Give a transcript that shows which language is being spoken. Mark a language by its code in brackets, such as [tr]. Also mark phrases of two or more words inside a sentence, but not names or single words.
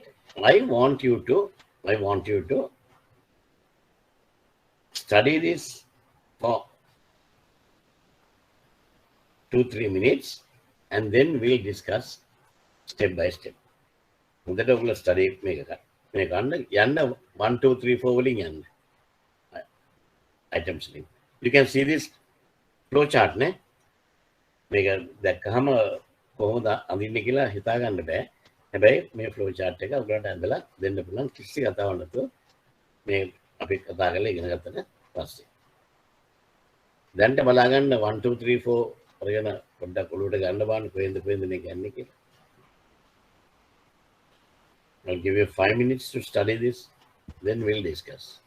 [en] I want you to study this for 2-3 minutes and then we'll discuss step by step. That will study make 1, 2, 3, 4 [si] වලින් යන්න [en] items වලින්. You can see this flow chart නේ. [si] මේක දැක්කහම කොහොමද අඳින්නේ කියලා හිතා ගන්න බෑ. හැබැයි මේ [en] flow chart [si] එක ඔයගලන්ට ඇඳලා දෙන්න පුළුවන් කිසි කතාවක් නැතුව මේ අපි කතා කරලා ඉගෙන ගත්තට පස්සේ. දැන්ට බලා ගන්න 1 2 3 4 වරගෙන පොඩ්ඩක් ඔළුවට ගන්න බලන්න කොහෙන්ද මේක යන්නේ කියලා. [en] I'll give you 5 minutes to study this, then we'll discuss.